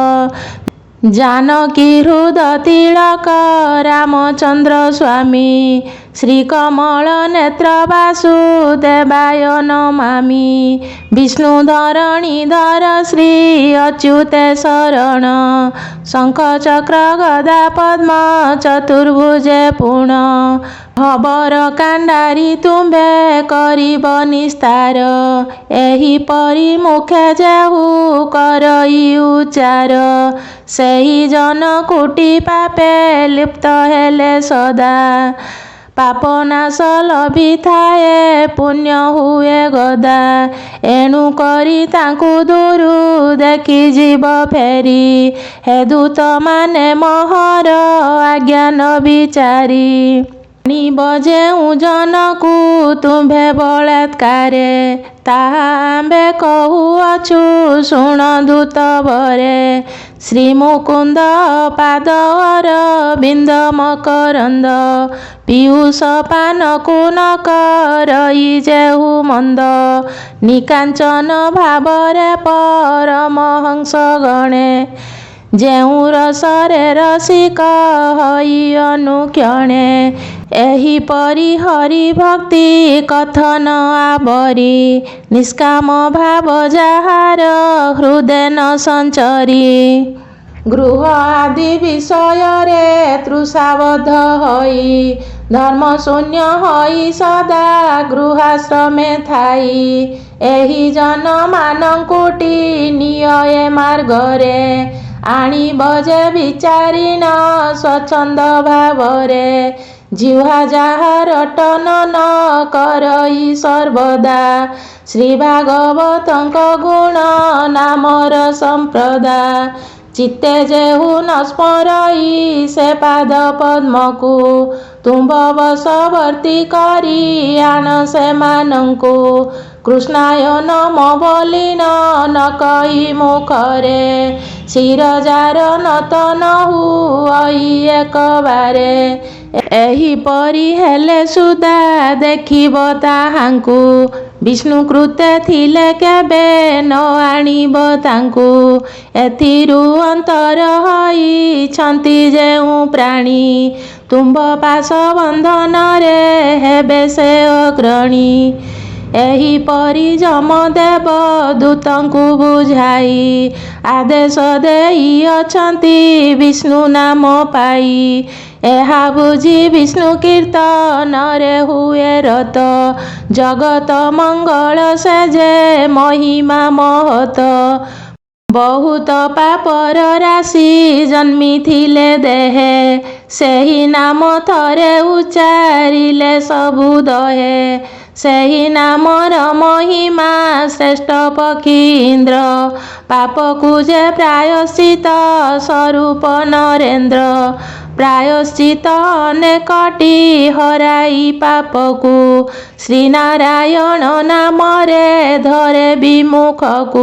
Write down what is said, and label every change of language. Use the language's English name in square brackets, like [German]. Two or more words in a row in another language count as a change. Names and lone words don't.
[Odia] ଜାନକୀ ହୃଦ ତିଳକ ରାମଚନ୍ଦ୍ର ସ୍ୱାମୀ ଶ୍ରୀକମଳ ନେତ୍ର ବାସୁଦେବାୟ ନମାମି ବିଷ୍ଣୁଧରଣୀଧର ଶ୍ରୀ ଅଚ୍ୟୁତେ ଶରଣ ଶଙ୍ଖ ଚକ୍ର ଗଦା ପଦ୍ମ ଚତୁର୍ଭୁଜେ ପୂର୍ଣ୍ଣ ଖବର କାଣ୍ଡାରୀ ତୁମ୍ଭେ କରିବ ନିସ୍ତାର ଏହି ପରି ମୁଖେ ଯେହୁ କରଇ ଉଚ୍ଚାର ସେହି ଜନ କୋଟି ପାପେ ଲିପ୍ତ ହେଲେ ସଦା ପାପ ନାଶ ଲଭି ଥାଏ ପୁଣ୍ୟ ହୁଏ ଗଦା ଏଣୁ କରି ତାଙ୍କୁ ଦୂରୁ ଦେଖି ଜୀବ ଫେରି ହେ ଦୂତ ମାନେ ମହର ଆଜ୍ଞା ନ ବିଚାରି ବଯେଉଁ ଜନକୁ ତୁମ୍ଭେ ବଳାତ୍କାରେ ତାହା ଆମ୍ଭେ କହୁଅଛୁ ଶୁଣ ଦୂତ ଭରେ ଶ୍ରୀ ମୁକୁନ୍ଦ ପାଦବର ବିନ୍ଦ ମକରନ୍ଦ ପୀୟୂଷ ପାନକୁ ନ କରଇ ଯେହୁ ମନ୍ଦ ନିକାଞ୍ଚନ ଭାବରେ ପରମହଂସ ଗଣେ ଯେଉଁ ରସରେ ରସିକ ହଇ ଅନୁକ୍ଷଣେ ଏହି ପରି ହରି ଭକ୍ତି କଥନ ଆବରି ନିଷ୍କାମ ଭାବ ଯାହାର ହୃଦୟ ନ ସଞ୍ଚରି ଗୃହ ଆଦି ବିଷୟ ରେ ତୃଷାବଦ୍ଧ ହଇ ଧର୍ମ ଶୂନ୍ୟ ହଇ ସଦା ଗୃହାଶ୍ରମେ ଥାଇ ଏହି ଜନ ମାନଙ୍କୁଟି ନିୟେ ମାର୍ଗରେ ଆଣିବ ଯେ ବିଚାରିନ ସ୍ୱଚ୍ଛନ୍ଦ ଭାବରେ ଜିହ୍ୱା ଯାହା ରଟନ ନ କରଇ ସର୍ବଦା ଶ୍ରୀ ଭାଗବତଙ୍କ ଗୁଣ ନାମର ସମ୍ପ୍ରଦା ଚିତ୍ତେ ଯେହୁ ନ ସ୍ମରଇ ସେ ପାଦ ପଦ୍ମକୁ ତୁମ୍ଭ ବଶବର୍ତ୍ତୀ କରି ଆଣ ସେମାନଙ୍କୁ କୃଷ୍ଣାୟ ନମ ବୋଲିନ ନ କହି ମୁଖରେ ଶିରଯାର ନତନ ହୁଇ ଏକ ବାରେ ଏହି ପରି ହେଲେ ସୁଦ୍ଧା ଦେଖିବ ତାହାଙ୍କୁ ବିଷ୍ଣୁ କୃତେ ଥିଲେ କେବେ ନ ଆଣିବ ତାଙ୍କୁ ଏଥିରୁ ଅନ୍ତର ହଇ ଛନ୍ତି ଯେଉଁ ପ୍ରାଣୀ ତୁମ୍ଭ ପାଶ ବନ୍ଧନ ରେ ହେବେ ସେ ଅଗ୍ରଣୀ ଏହି ପରି ଯମଦେବ ଦୂତଙ୍କୁ ବୁଝାଇ ଆଦେଶ ଦେଇ ଅଛନ୍ତି ବିଷ୍ଣୁ ନାମ ପାଇ ଏହା ବୁଝି ବିଷ୍ଣୁ କୀର୍ତ୍ତନ ରେ ହୁଏ ରତ ଜଗତ ମଙ୍ଗଳ ସେ ଯେ ମହିମା ମହତ ବହୁତ ପାପର ରାଶି ଜନ୍ମି ଥିଲେ ଦେହେ ସେହି ନାମ ଥରେ ଉଚ୍ଚାରିଲେ ସବୁ ଦହେ ସେହି ନାମର ମହିମା ଶ୍ରେଷ୍ଠ ପକ୍ଷୀ ଇନ୍ଦ୍ର ପାପକୁ ଯେ ପ୍ରାୟଶ୍ଚିତ ସ୍ୱରୂପ ନରେନ୍ଦ୍ର ପ୍ରାୟଶ୍ଚିତ ଅନେକଟି ହରାଇ ପାପକୁ ଶ୍ରୀନାରାୟଣ ନାମରେ ଧରେ ବିମୁଖକୁ।